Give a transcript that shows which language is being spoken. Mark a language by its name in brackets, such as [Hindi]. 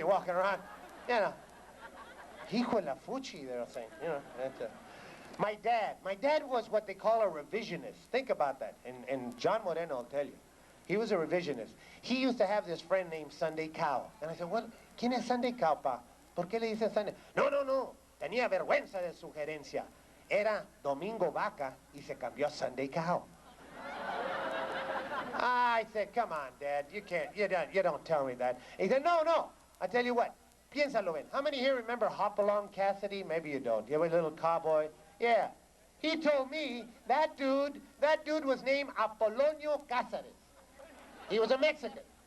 [English] You're walking around, you know. [Spanish] Hijo de la fuchi, [English] they'll say. You know. My dad was what they call a revisionist. Think about that. And John Moreno will tell you. He was a revisionist. He used to have this friend named Sunday Cow. And I said, what? [Spanish] ¿Quién es Sunday Cow, pa? ¿Por qué le dicen Sunday? No. Tenía vergüenza de su gerencia. Era Domingo Vaca y se cambió a Sunday Cow. [English] I said, come on, Dad, you don't tell me that. He said, no, I tell you what, [Spanish] piénsalo bien. [English] How many here remember Hopalong Cassidy? Maybe you don't. You have a little cowboy? Yeah. He told me that dude was named Apolonio Cáceres. He was a Mexican.